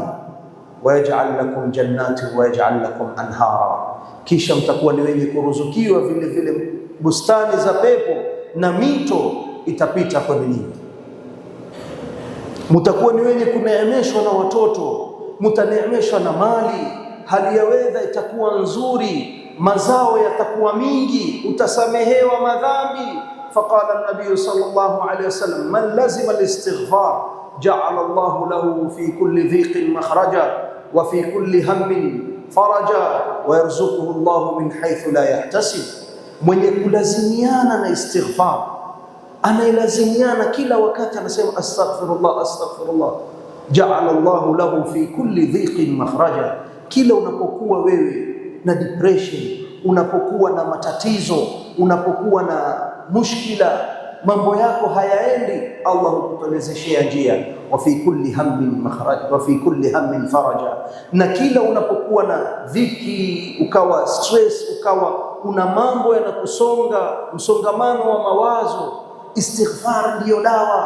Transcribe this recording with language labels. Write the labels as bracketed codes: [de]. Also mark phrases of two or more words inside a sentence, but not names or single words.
[ar] ويجعل لكم جنات ويجعل لكم أنهارا, [sw] kisha mtakuwa ni wenye kuruzukiwa vile vile bustani za pepo na mito itapita kwa ninyi. Mtakuwa ni wenye kuneemeshwa na watoto, mtaneemeshwa na mali, hali ya weather itakuwa nzuri, mazao yatakuwa mingi, utasamehewa madhambi. [ar] فقال النبي صلى الله عليه وسلم من لزم الاستغفار جعل الله له في كل ضيق مخرجا وفي كل هم فرجا ويرزقه الله من حيث لا يحتسب. [sw] Mwenye kulazimiana na istighfar, anailazimiana kila wakati, anasema [ar] أستغفر الله أستغفر الله, جعل الله له في كل ضيق مخرجا. [sw] Kila unapokuwa wewe na depression, unapokuwa na matatizo, unapokuwa na mushkila, mambo yako hayaendi, Allah hukutolezeshea njia. [ar] وفي كل هم مخرج وفي كل هم فرجا. [sw] Na kila unapokuwa na dhiki, ukawa stress, ukawa una mambo yanakusonga, msongamano wa mawazo, istighfar ndiyo dawa.